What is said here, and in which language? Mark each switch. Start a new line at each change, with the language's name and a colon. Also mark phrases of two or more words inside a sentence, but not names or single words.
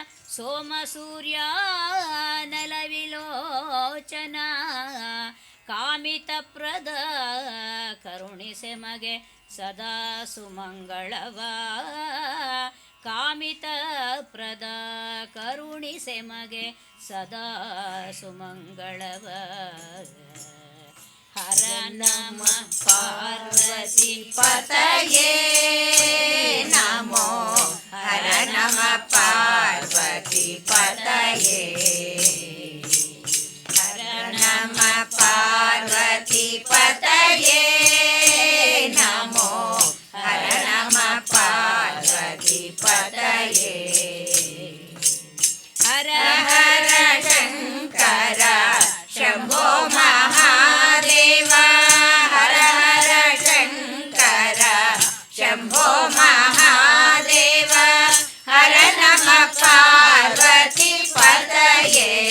Sanskrit: ಸೋಮಸೂರ್ಯಾನಲ ವಿಲೋಚನ
Kannada: ಕಾಮಿತಪ್ರದ ಕರುಣಿಸೆ ಮಗೆ ಸದಾ ಸುಮಂಗಳವ ಕಾಮಿತಪ್ರದ ಕರುಣಿಸೆ ಮಗೆ ಸದಾ ಸುಮಂಗಳವ
Sanskrit: ಹರ ನಮ ಪಾರ್ವತಿ ಪತಯೇ ನಮೋ ಹರ ನಮ ಪಾರ್ವತಿ ಪತಯೇ ಹರ ನಮ ಪಾರ್ವತಿ ಪತಯೇ ನಮೋ ಹರ ನಮ ಪಾರ್ವತಿ ಪತಯೇ ಹರ ಹರ ಶಂಕರ ಶಂಭೋ ಮಹಾದೇವ ಹರ ಹರ ಶಂಕರ ಶಂಭೋ ಮಹಾದೇವ ಹರ ನಮ ಪಾರ್ವತಿ ಪತಯೇ